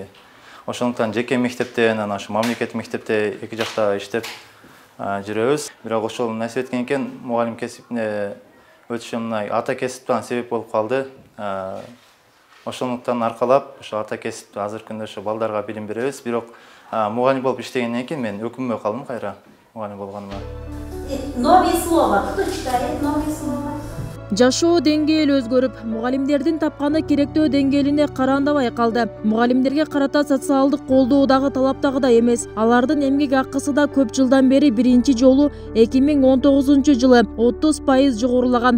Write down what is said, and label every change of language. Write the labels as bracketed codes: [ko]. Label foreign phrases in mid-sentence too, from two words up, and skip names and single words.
[ky] Ошондуктан жеке мектептен, анан ошо мамлекеттик мектепте эки жакта иштеп жүрөбүз. Бирок ошол насип эткен экен мугалим кесибине өтүшүм мындай ата кесиптен себеп болуп калды. Ошондуктан аркалап ошо ата кесипти азыркы күндө ошо балдарга билим беребиз. Бирок мугалим болуп иштегенден кийин мен өкүнбөй калдым кайра мугалим болгоныма. [ru] Новые слова. Кто читает новые слова? [ky] Жашоо деңгээли өзгөрүп, мугалимдердин тапканы керектөө деңгээлине карандабай калды. Мугалимдерге карата социалдык колдоо дагы талаптагыдай эмес. Алардын эмгек акысы да көп жылдан бери биринчи жолу 2019 жылы 30% жогорулаган.